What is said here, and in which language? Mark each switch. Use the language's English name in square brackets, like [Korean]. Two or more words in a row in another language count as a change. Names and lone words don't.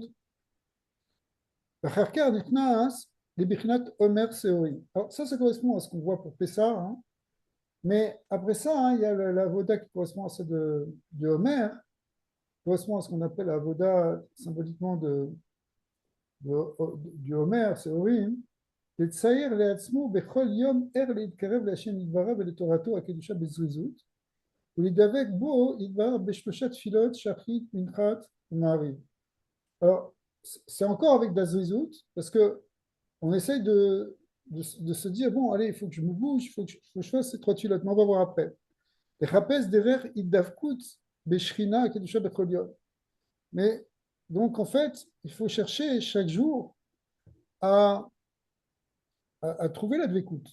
[French] Alors ça correspond à ce qu'on voit pour Pessah, hein. Mais après ça, hein, il y a la voda qui correspond à celle de Homer, qui correspond à ce qu'on appelle la voda symboliquement du Homer, c'est Orim. [Hebrew] לצייר לעצמו בכל יום ער להתקרב להשם יתברך ולתורתו הקדושה בזריזות ולדבק בו יתברך בשלושה תפילות שחרית, מנחת ומעריב. [French] Alors, c'est encore avec de la zrizout, parce que on essaye de se dire, bon, allez, il faut que je me bouge, il faut que je fasse ces trois tfilotes, mais on va voir après. Mais donc, en fait, il faut chercher chaque jour à, à trouver la dvékout.